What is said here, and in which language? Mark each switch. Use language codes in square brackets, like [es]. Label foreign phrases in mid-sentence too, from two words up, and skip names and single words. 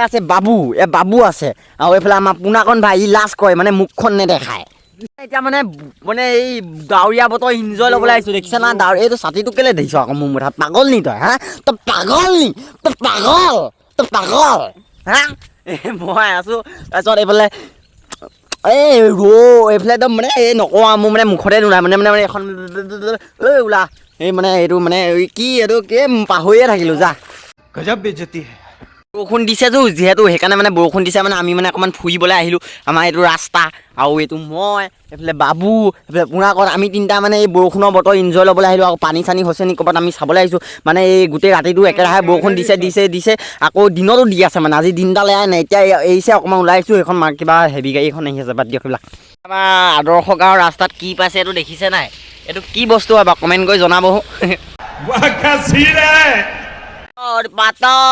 [as] আছে বাবু বাবু আছে আৰু এইফালে আমাৰ পোনাকণ ভাই ই লাজ কৰে মানে মুখখন নেদেখায় এতিয়া মানে মানে এই ডাৱৰীয়া বতৰ ইনজয় ল'বলৈ আহিছোঁ দেখিছা না এইটো ছাতিটো কেলৈ দেখিছ আকৌ মোৰ মুঠা পাগল নি তই হা তই পাগল নি তই পাগল হা মই আছোঁ তাৰপিছত এইফালে এই এইফালে একদম মানে এই নকওঁ আৰু মোৰ মানে মুখতে নোলায় মানে মানে এখন ওলা এই মানে এইটো মানে কি এইটো কি পাহৰিয়ে থাকিলোঁ যা [hi] गजब बेइज्जती है [as] বৰষুণ দিছেতো যিহেতু সেইকাৰণে মানে বৰষুণ দিছে মানে আমি মানে অকণমান ফুৰিবলৈ আহিলোঁ আমাৰ এইটো ৰাস্তা আৰু এইটো মই এইফালে বাবু এইফালে পোনাকণ আমি তিনিটা মানে এই বৰষুণৰ বতৰ ইনজয় ল'বলৈ আহিলোঁ আকৌ পানী চানী হৈছে নি ক'ৰবাত আমি চাবলৈ আহিছোঁ মানে এই গোটেই ৰাতিটো একেৰাহে বৰষুণ দিছে আকৌ দিনতো দি আছে মানে আজি দিনডাল এৰাই নাই এতিয়া এৰিছে অকণমান ওলাই আহিছোঁ সেইখন কিবা হেভি গাড়ী এখন আহি আছে বাদ দিয়ক সেইবিলাক আমাৰ আদৰ্শ গাঁৱৰ ৰাস্তাত কি পাইছে এইটো দেখিছে নাই এইটো কি বস্তু হয় বাৰু কমেণ্ট কৰি জনাবহো পাত